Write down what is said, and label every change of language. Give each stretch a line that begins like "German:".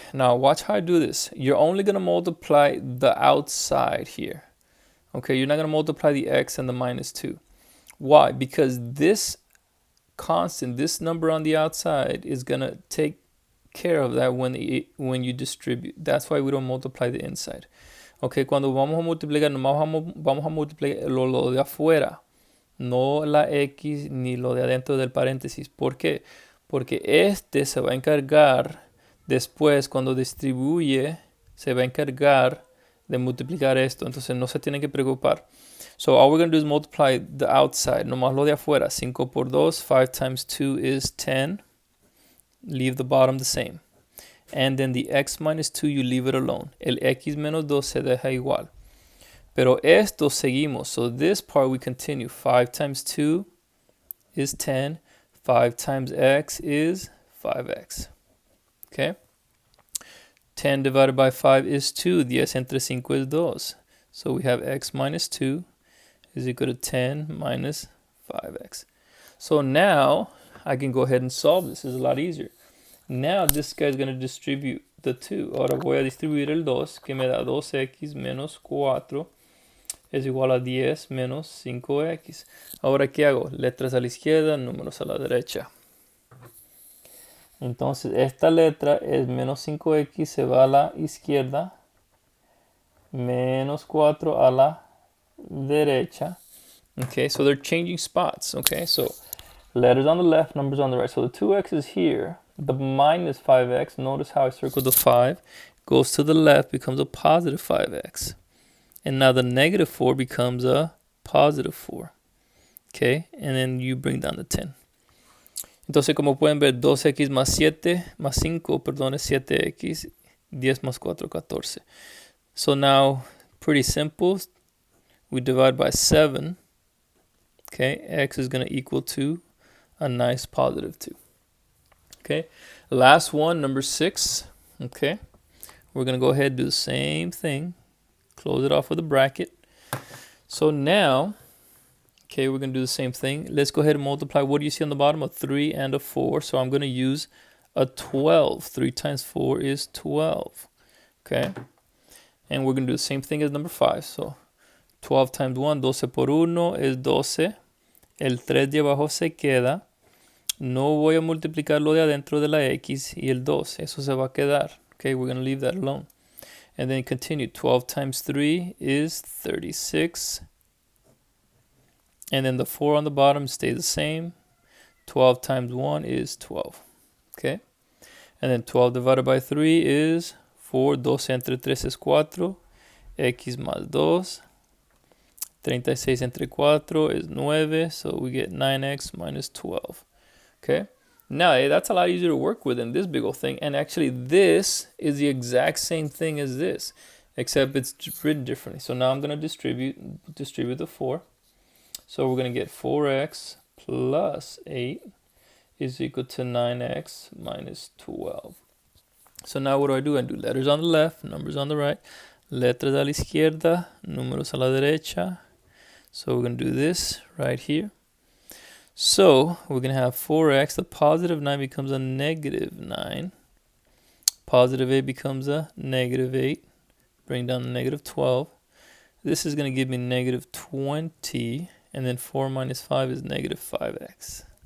English: Now watch how I do this. You're only going to multiply the outside here. Okay, you're not going to multiply the x and the minus 2. Why? Because this constant, this number on the outside, is going to take care of that when you distribute. That's why we don't multiply the inside.
Spanish: Okay, cuando vamos a multiplicar, nomás vamos a multiplicar lo de afuera, no la x ni lo de adentro del paréntesis. ¿Por qué? Porque este se va a encargar después, cuando distribuye, se va a encargar de multiplicar esto. Entonces no se tienen que preocupar.
English: So all we're going to do is multiply the outside,
Spanish: nomás lo de afuera.
English: 5 por 2, 5 times 2 is 10. Leave the bottom the same. And then the x minus 2, you leave it alone.
Spanish: El x menos 2 se deja igual. Pero esto seguimos.
English: So this part we continue. 5 times 2 is 10. 5 times x is 5x. Okay? 10 divided by 5 is 2.
Spanish: 10 entre 5
English: is 2. So we have x minus 2 is equal to 10 minus 5x. So now I can go ahead and solve this. It's a lot easier. Now this guy is going to distribute the 2.
Spanish: Ahora voy a distribuir el 2, que me da 2x menos 4 es igual a 10 menos 5x. Ahora, ¿qué hago? Letras a la izquierda, números a la derecha. Entonces, esta letra es menos 5x, se va a la izquierda. Menos 4 a la derecha.
English: Okay, so they're changing spots. Okay, so letters on the left, numbers on the right. So the 2x is here. The minus 5x, notice how I circled the 5, goes to the left, becomes a positive 5x. And now the negative 4 becomes a positive 4. Okay, and then you bring down the 10.
Spanish: Entonces, como pueden ver, 2x más 7, más 5, perdón, es 7x. 10 más 4, 14.
English: So now, pretty simple. We divide by 7. Okay, x is going to equal to a nice positive 2. Okay, last one, number 6. Okay, we're going to go ahead and do the same thing. Close it off with a bracket. So now, okay, we're going to do the same thing. Let's go ahead and multiply. What do you see on the bottom? A 3 and a 4. So I'm going to use a 12. 3 times 4 is 12. Okay, and we're going to do the same thing as number 5. So 12 times 1,
Spanish: 12 por 1 es 12. El 3 de abajo se queda. No voy a multiplicar lo de adentro de la x y el 2. Eso se va a quedar.
English: Okay, we're going to leave that alone. And then continue. 12 times 3 is 36. And then the 4 on the bottom stays the same. 12 times 1 is 12. Okay? And then 12 divided by 3 is 4.
Spanish: 12 entre 3 es 4. X más 2. 36 entre 4 is 9.
English: So we get 9x minus 12. Okay? Now, that's a lot easier to work with than this big old thing. And actually, this is the exact same thing as this, except it's written differently. So now I'm going to distribute the 4. So we're going to get 4x plus 8 is equal to 9x minus 12. So now what do? I do letters on the left, numbers on the right.
Spanish: Letras a la izquierda, números a la derecha.
English: So we're going to do this right here. So we're going to have 4x. The positive 9 becomes a negative 9. Positive 8 becomes a negative 8. Bring down the negative 12. This is going to give me negative 20. And then 4 minus 5 is negative 5x.